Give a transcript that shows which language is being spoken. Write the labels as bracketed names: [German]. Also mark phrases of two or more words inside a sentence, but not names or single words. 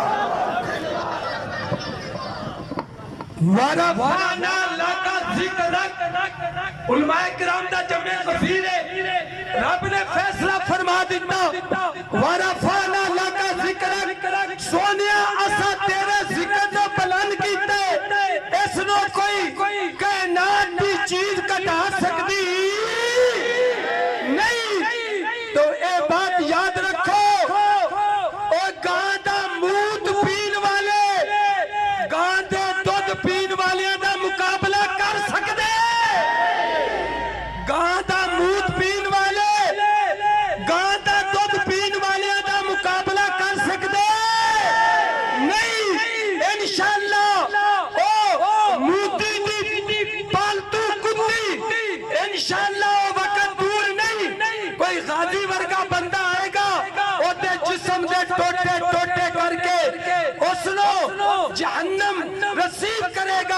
[Arabic] وَرَفَعْنَا لَكَ ذِكْرَكَ، [Punjabi] علماء کرام دا جمع غفیر ہے، رب نے فیصلہ فرما دیتا [Arabic] وَرَفَعْنَا لَكَ ذِكْرَكَ، [Punjabi] سونیا اسا تیرے ذکر جو بلند کیتے، اس نو کوئی کائنات دی چیز کٹا سکتی نہیں۔ تو اے بات یاد رکھو، او گاں دا موت پین والے گاں دے دودھ پین والیاں دا مقابلہ کر سکتے، گاں دا موت پین والے گاں دا دودھ پین والیاں دا مقابلہ کر سکتے نہیں۔ انشاءاللہ او موتی دی پالتو کتی، انشاءاللہ او وقت دور نہیں، کوئی غازی ورگا بندہ آئے گا او دے جسم دے ٹوٹے ٹوٹے کر کے اس نو جہنم رسید کرے گا۔